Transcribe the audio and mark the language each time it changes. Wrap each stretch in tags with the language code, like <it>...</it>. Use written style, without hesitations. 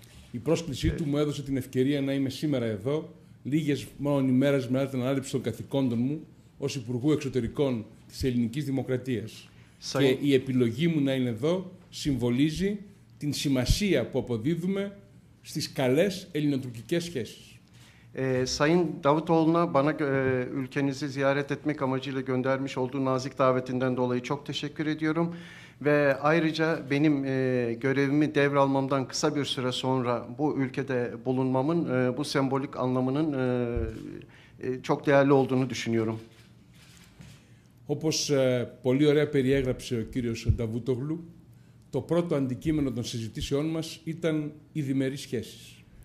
<el>Η πρόσκλησή του μου έδωσε την ευκαιρία να είμαι σήμερα εδώ, λίγες μόνο ημέρες μετά την ανάληψη των καθηκόντων μου ως Υπουργού Εξωτερικών της Ελληνικής Δημοκρατίας. Και η επιλογή μου να είναι εδώ συμβολίζει την σημασία που αποδίδουμε στις καλές ελληνοτουρκικές σχέσεις.</el> <tr>Sayın Davutoğlu'na bana ülkenizi ziyaret etmek amacıyla göndermiş olduğu nazik davetinden dolayı çok teşekkür ediyorum. Ve ayrıca benim görevimi devralmamdan kısa bir süre sonra bu ülkede bulunmamın bu sembolik anlamının çok değerli olduğunu düşünüyorum.</tr> <el>Όπως πολύ ωραία περιέγραψε ο κύριος Νταβούτογλου, το πρώτο αντικείμενο των συζητήσεών μας ήταν οι διμερείς σχέσεις.</el>